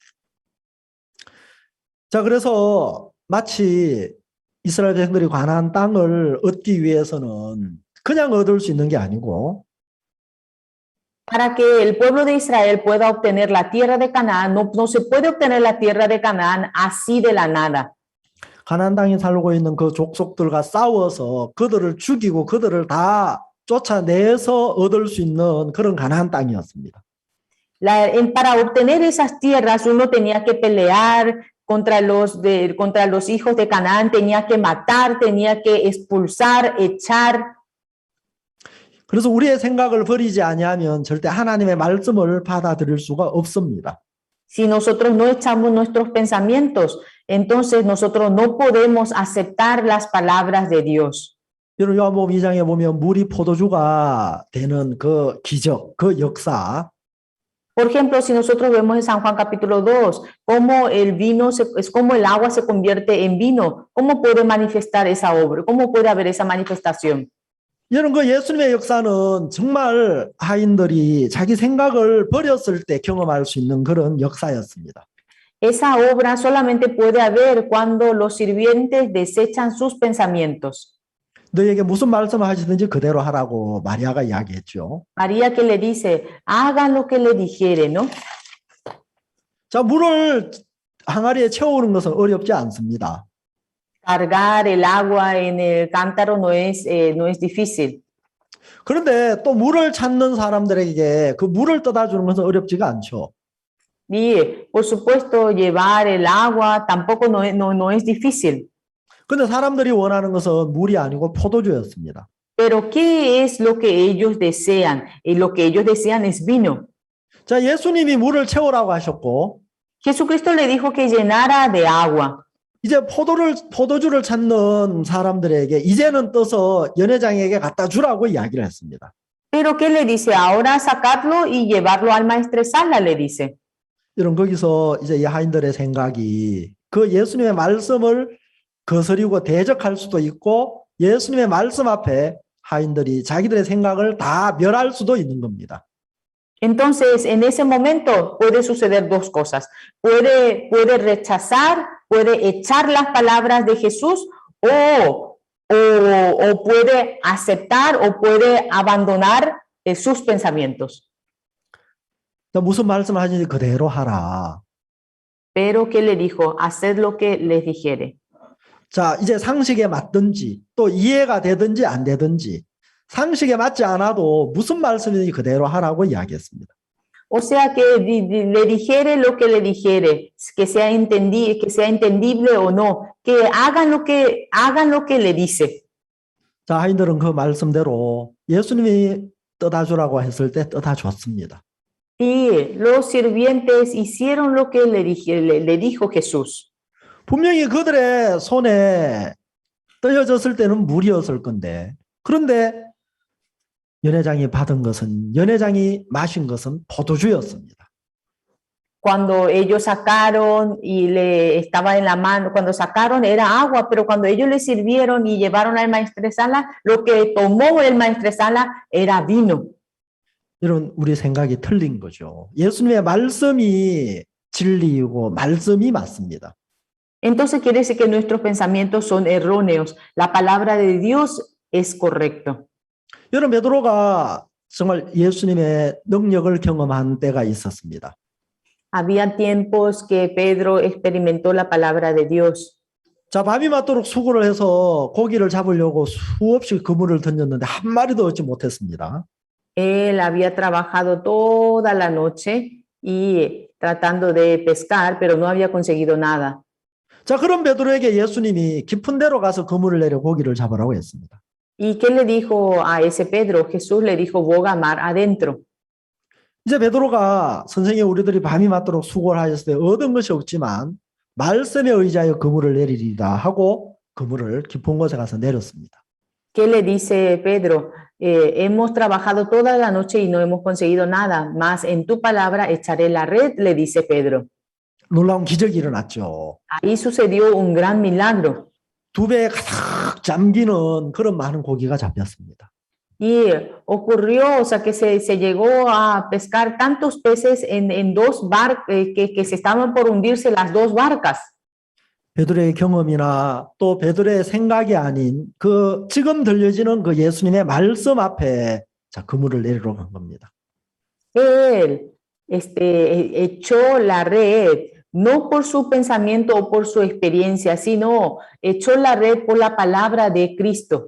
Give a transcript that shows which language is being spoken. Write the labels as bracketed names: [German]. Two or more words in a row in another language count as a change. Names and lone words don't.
[Korean] 자, 그래서 마치 이스라엘 백성들이 가나안 땅을 얻기 위해서는 그냥 얻을 수 있는 게 아니고 [Spanish] Para que el pueblo de Israel pueda obtener la tierra de Canaán, no se puede obtener la tierra de Canaán así de la nada. [Korean] 가나안 땅에 살고 있는 그 족속들과 싸워서 그들을 죽이고 그들을 다 쫓아내서 얻을 수 있는 그런 가나안 땅이었습니다. [Spanish] Para obtener esas tierras uno tenía que pelear contra los hijos de Canaán, tenía que matar, tenía que expulsar, echar. [Korean] 그래서 우리의 생각을 버리지 아니하면 절대 하나님의 말씀을 받아들일 수가 없습니다. [Spanish] Si nosotros no echamos nuestros pensamientos, entonces nosotros no podemos aceptar las palabras de Dios. [Korean] 여러분, 요한복음 2장에 보면 물이 포도주가 되는 그 기적, 그 역사. [Spanish] Por ejemplo, si nosotros vemos en San Juan capítulo 2, cómo cómo el agua se convierte en vino, ¿cómo puede manifestar esa obra? ¿Cómo puede haber esa manifestación? [Korean] 여러분, 그 예수님의 역사는 정말 하인들이 자기 생각을 버렸을 때 경험할 수 있는 그런 역사였습니다. [Spanish] Esa obra solamente puede haber cuando los sirvientes desechan sus pensamientos. [Korean] 너에게 무슨 말씀을 하시든지 그대로 하라고 마리아가 이야기했죠. [Spanish] María que le dice, hagan lo que le dijere, ¿no? [Korean] 자, 물을 항아리에 채우는 것은 어렵지 않습니다. [Spanish] Cargar el agua en el cántaro no es difícil. [Korean] 그런데 또 물을 찾는 사람들에게 그 물을 떠다 주는 것은 어렵지가 않죠. [Spanish] Y por supuesto, llevar el agua tampoco no es difícil. [Korean] 근데 사람들이 원하는 것은 물이 아니고 포도주였습니다. [Spanish] Pero ¿qué es lo que ellos desean? Y lo que ellos desean es vino. [Korean] 자, 예수님이 물을 채우라고 하셨고, [Spanish] Jesucristo le dijo que llenara de agua. [Korean] 이제 포도주를 찾는 사람들에게 이제는 떠서 연회장에게 갖다 주라고 이야기를 했습니다. [Spanish] Pero ¿qué le dice? Ahora sacarlo y llevarlo al maestresala, le dice. [Korean] 이런 거기서 이제 이 하인들의 생각이 그 예수님의 말씀을 거스리고 대적할 수도 있고 예수님의 말씀 앞에 하인들이 자기들의 생각을 다 멸할 수도 있는 겁니다. [Spanish] Entonces, en ese momento puede suceder dos cosas. Puede rechazar, puede echar las palabras de Jesús o puede aceptar o puede abandonar sus pensamientos. [Korean] 무슨 말씀을 하시는지 그대로 하라. [Spanish] Pero ¿qué le dijo? Haced lo que les dijere. [Korean] 자, 이제 상식에 맞든지 또 이해가 되든지 안 되든지 상식에 맞지 않아도 무슨 말씀인지 그대로 하라고 이야기했습니다. [Spanish] O sea que le dijere lo que le dijere, que sea entendible o no, que hagan lo que le dice. [Korean] 자, 하인들은 그 말씀대로 예수님이 떠다 주라고 했을 때 떠다 줬습니다. [Spanish] Y los sirvientes hicieron lo que le dijo Jesús. [Korean] 분명히 그들의 손에 떠여졌을 때는 물이었을 건데, 그런데 연회장이 받은 것은, 연회장이 마신 것은 포도주였습니다. [Spanish] Cuando ellos sacaron y le estaba en la mano, cuando sacaron era agua, pero cuando ellos le sirvieron y llevaron al maestresala, lo que tomó el maestresala era vino. [Korean] 이런 우리 생각이 틀린 거죠. 예수님의 말씀이 진리이고 말씀이 맞습니다. [Spanish] Entonces quiere decir que nuestros pensamientos son erróneos. La palabra de Dios es correcto. [Korean] 여러분, 베드로가 정말 예수님의 능력을 경험한 때가 있었습니다. [Spanish] Había tiempos que Pedro experimentó la palabra de Dios. [Korean] 자, 밤이 맞도록 수고를 해서 고기를 잡으려고 수없이 그물을 던졌는데 한 마리도 얻지 못했습니다. [Spanish] Él había trabajado toda la noche y tratando de pescar, pero no había conseguido nada. [Korean] 자, 그런 베드로에게 예수님이 깊은 데로 가서 그물을 내려 고기를 잡으라고 했습니다. [Spanish] ¿Y qué le dijo a ese Pedro? Jesús le dijo, boga mar adentro. [Korean] 이제 베드로가 선생님 우리들이 밤이 맞도록 수고를 하였을 때 얻은 것이 없지만 말씀에 의지하여 그물을 내리리라 하고 그물을 깊은 곳에 가서 내렸습니다. [Spanish] ¿Qué le dice Pedro? Hemos trabajado toda la noche y no hemos conseguido nada, mas en tu palabra echaré la red, le dice Pedro. [Korean] 놀라운 기적이 일어났죠. [Spanish] Ahí sucedió un gran milagro. [Korean] 두 배에 가득 잠기는 그런 많은 고기가 잡혔습니다. [Spanish] Y ocurrió, o sea, que se llegó a pescar tantos peces en dos barcos, que se estaban por hundirse las dos barcas. [Korean] 베드로의 경험이나 또 베드로의 생각이 아닌 그 지금 들려지는 그 예수님의 말씀 앞에 자, 그물을 내리러 간 겁니다. [Spanish] Él echó la red, no por su pensamiento o por su experiencia, sino echó la red por la palabra de Cristo.